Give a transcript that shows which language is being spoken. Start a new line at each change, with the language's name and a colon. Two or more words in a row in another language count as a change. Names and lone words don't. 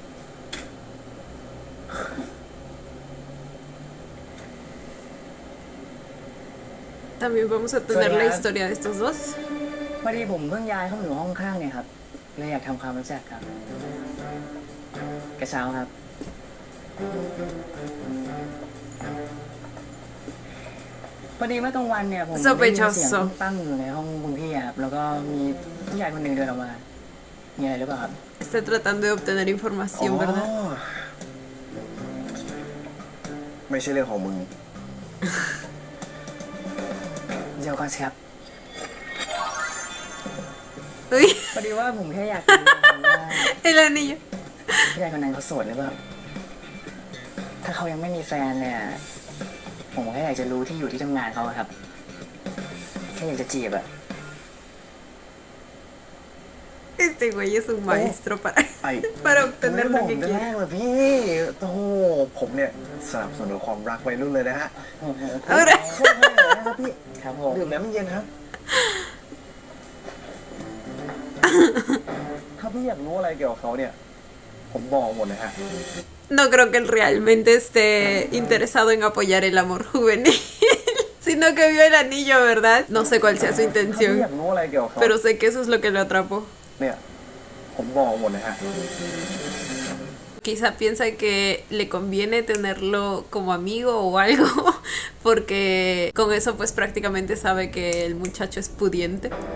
Spanish: También vamos a tener la historia de estos dos.
Thai: พอดีผมเพิ่งย้ายเข้ามาอยู่ห้องข้างเนี่ยครับเลยอยากทำความรู้จักครับ กระเช้าครับ พอดีเมื่อกลางวันเนี่ยผมได้ยินเสียงตั้งอยู่ในห้องคุณพี่ครับ แล้วก็มีผู้ชายคนหนึ่งเดินออกมา มีอะไรหรือเปล่าครับ
Spanish: Está tratando de obtener información, ¿verdad?
Thai: ไม่ใช่เรื่องของมึง เดี๋ยวก่อนสิครับ
Spanish: Uy,
Thai: พอดีว่าผมแค่อยากรู้ว่า
Spanish: el anillo.
Thai: ผู้ชายคนนั้นเขาโสดหรือเปล่า ถ้าเขายังไม่มีแฟนเนี่ย ผมแค่อยากจะรู้ที่อยู่ที่ทำงานเขาอะครับ แค่อยากจะจีบอะ
Spanish: Este güey es un maestro
Thai: ไอ้
Spanish: para obtener
Thai: บ
Spanish: lo
Thai: อก
Spanish: que
Thai: แต่แร
Spanish: quiere.
Thai: กเลยพี่ โอ้โห ผมเนี่ยสนับสนุนความรักวัยรุ่นเลยนะฮะ
Spanish: Ahora,
Thai: เข้าให้เลยนะครับพี่ ครับผม ดื่มน้ำเย็นครับ ถ้าพี่อยากรู้อะไรเกี่ยวกับเขาเนี่ย ผมบอกหมดเลยฮะ
Spanish: no creo que él realmente esté interesado en apoyar el amor juvenil, sino que vio el anillo, ¿verdad? No sé cuál sea su
Thai: ถ้าพี่อยาก
Spanish: intención,
Thai: รู้อะไรเกี่ยวกับเขา
Spanish: pero sé que eso es lo que lo atrapó.
Thai: เนี่ย ผมบอกหมดเลยฮะ
Spanish: Quizá piensa que le conviene tenerlo como amigo o algo, porque con eso pues prácticamente sabe que el muchacho es pudiente.